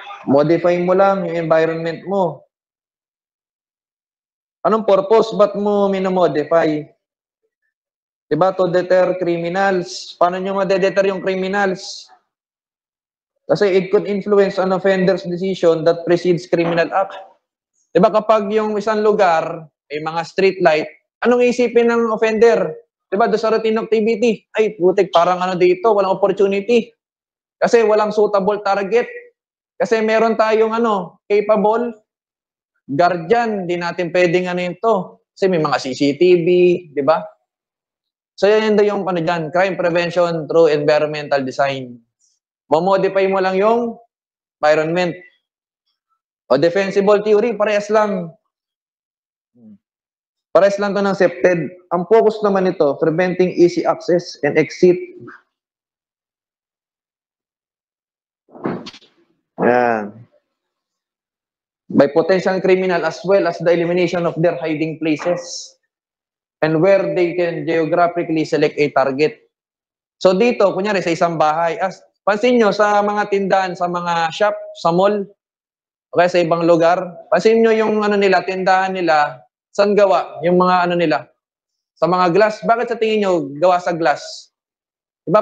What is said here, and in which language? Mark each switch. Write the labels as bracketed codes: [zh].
[tl] Modify mo lang yung environment mo. Anong purpose? Ba't mo minamodify? Diba? [en] To deter criminals. [tl] Paano nyo madedeter yung criminals? [en] Kasi it could influence an offender's decision that precedes criminal act. [tl] Diba kapag yung isang lugar, may mga street light, anong isipin ng offender? Diba doon sa routine activity? Ay, putik, parang ano dito, walang opportunity. Kasi walang suitable target. Kasi meron tayong capable guardian, di natin pwedeng ito. Kasi may mga CCTV, di ba? So yan yung dyan, [en] crime prevention through environmental design. [tl] Mamodify mo lang yung environment. O defensible theory, parehas lang. Parehas lang to ng SEPTED. Ang focus naman ito, [en] preventing easy access and exit. [tl] Ayan. [en] By potential criminal as well as the elimination of their hiding places and where they can geographically select a target. [tl] So dito, kunyari sa isang bahay, pansin nyo sa mga tindahan, sa mga shop, sa mall, okay, sa ibang lugar, pansin nyo yung tindahan nila, saan gawa? Yung mga nila, sa mga glass. Bakit sa tingin nyo gawa sa glass? Diba?